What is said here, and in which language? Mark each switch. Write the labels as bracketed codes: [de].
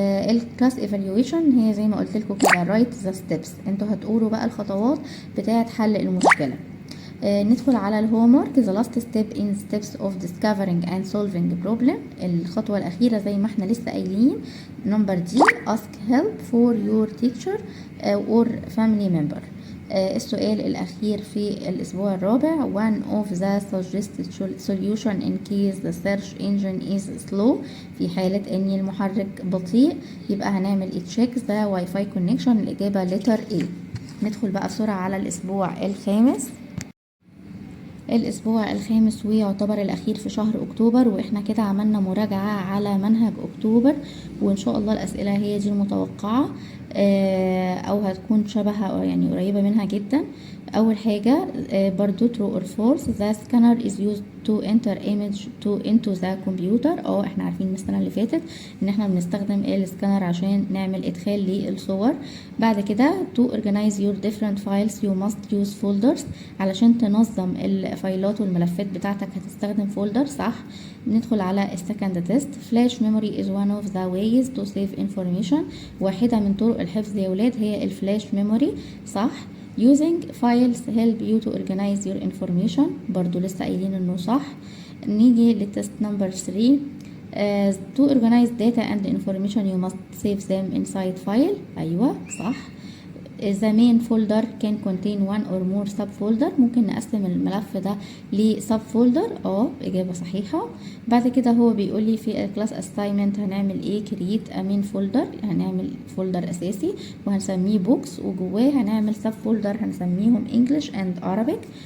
[ar] الكلاس ايفالويشن هي زي ما قلت لكم كده رايت ذا ستيبس، انتوا هتقولوا بقى الخطوات بتاعه حل المشكله. ندخل على الهومورك. [en] the last step in steps of discovering and solving problem. [ar] الخطوة الأخيرة زي ما احنا لسه قايلين number D. [en] ask help for your teacher or family member. [ar] السؤال الأخير في الأسبوع الرابع [en] one of the suggested solution in case the search engine is slow. [ar] في حالة أن المحرك بطيء يبقى هنعمل [en] check the Wi-Fi connection. [ar] الإجابة letter A. ندخل بقى بسرعة على الأسبوع الخامس. الأسبوع الخامس ويعتبر الأخير في شهر أكتوبر، وإحنا كده عملنا مراجعة على منهج أكتوبر، وإن شاء الله الأسئلة هي دي المتوقعة أو هتكون شبهها يعني قريبة منها جدا. أول حاجة برضو [en] true or false the scanner is used to enter image into the computer. [ar] احنا عارفين من السنة اللي فاتت ان احنا بنستخدم السكانر عشان نعمل ادخال للصور. بعد كده [en] to organize your different files you must use folders. [ar] علشان تنظم الفايلات والملفات بتاعتك هتستخدم فولدر. صح. ندخل على السكند تيست. [en] flash memory is one of the ways to save information. [ar] واحدة من طرق الحفظ يا ولاد هي الفلاش ميموري. صح. [en] using files help you to organize your information. [ar] برضو لسه قايلين انه صح. نيجي للتست نمبر 3. [en] to organize data and information you must save them inside file. [ar] ايوه صح. [en] the main folder can contain one or more sub folder. [ar] ممكن نقسم الملف ده ل sub folder. إجابة صحيحة. بعد كده هو بيقول لي في class assignment هنعمل ايه؟ [en] create a main folder، [ar] هنعمل folder أساسي وهنسميه books، وجواه هنعمل sub folder هنسميهم English and Arabic.